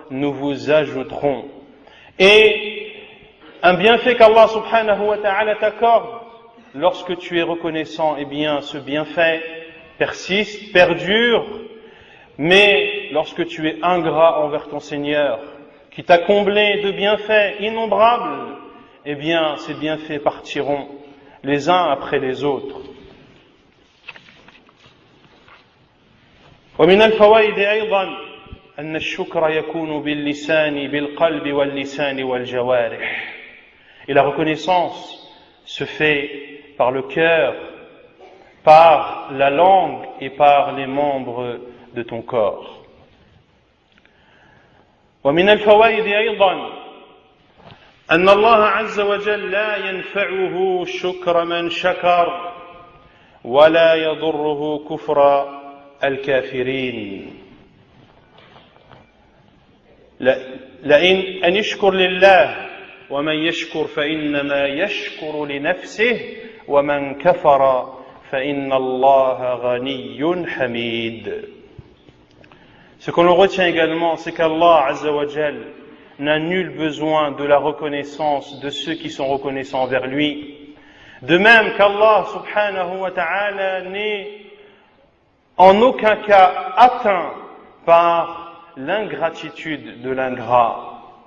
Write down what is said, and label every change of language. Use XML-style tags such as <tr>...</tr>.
<fr>nous vous ajouterons. Et un bienfait qu'Allah subhanahu wa ta'ala t'accorde, lorsque tu es reconnaissant, eh bien ce bienfait persiste, perdure, mais lorsque tu es ingrat envers ton Seigneur, qui t'a comblé de bienfaits innombrables, eh bien ces bienfaits partiront les uns après les autres.</fr> <ar>ومن الفوائد أيضا أن الشكر يكون باللسان بالقلب واللسان والجوارح.</ar> <fr>Et la reconnaissance se fait par le cœur, par la langue et par les membres de ton corps.</fr> <ar>ومن الفوائد أيضا أن الله عز وجل لا ينفعه شكر من شكر ولا يضره كفر الكافرين. لئن أن يشكر لله ومن يشكر فإنما يشكر لنفسه ومن كفر فإن الله غني حميد.</ar> <fr>Ce qu'on en retient également, c'est qu'Allah Azza wa Jal n'a nul besoin de la reconnaissance de ceux qui sont reconnaissants envers lui. De même qu'Allah subhanahu wa ta'ala n'est en aucun cas atteint par l'ingratitude de l'ingrat.</fr>